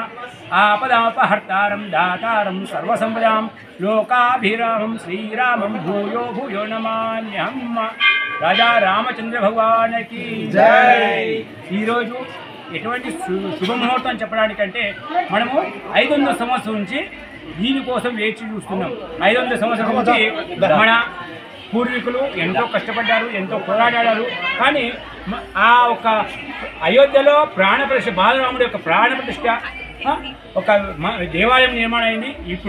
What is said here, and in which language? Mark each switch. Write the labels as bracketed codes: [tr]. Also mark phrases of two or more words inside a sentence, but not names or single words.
[sa] आपदापहर्तारं दातारं सर्वसंपदां लोकाभिरामं श्रीरामं भूयो भूयो नमाम्यहम्। [hi] राजा रामचंद्र भगवान की जय। [te] ఈరోజు ఎటువంటి శుభముహూర్తం చెప్పడానికంటే మనము 500 సంవత్సరం నుంచి దీనికోసం వేచి చూస్తున్నాం. 500 సంవత్సరం నుంచి మన పూర్వీకులు ఎంతో కష్టపడ్డారు, ఎంతో పోరాడారు. కానీ ఆ ఒక అయోధ్యలో ప్రాణప్రతిష్ఠ, బాలరాముడి యొక్క ప్రాణప్రతిష్ఠ ఒక దేవాలయం నిర్మాణం అయింది ఇప్పుడు.